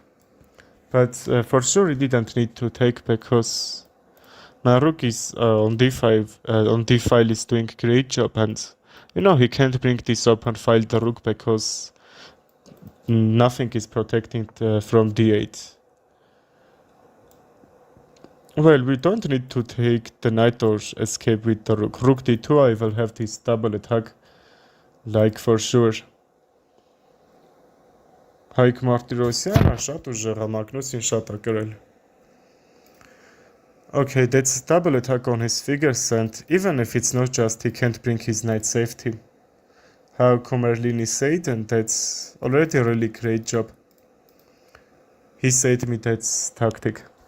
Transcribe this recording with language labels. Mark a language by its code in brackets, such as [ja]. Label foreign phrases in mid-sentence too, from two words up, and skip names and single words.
[en] But for sure he didn't need to take because my rook is on d5, on d file is doing great job, and you know he can't bring this open file the rook because nothing is protecting from d8. Well, we don't need to take the knight or escape with the rook. Rook d2, I will have this double attack, like for sure. [hy] Հայկ Մարտիրոսյանը շատ ուժեղ է, Մագնուսին շատ է կրել. [en] Okay, that's double attack on his figures, and even if it's not just, he can't bring his knight safety. How Kumarlini said, and that's already a really great job. He said me that's tactic.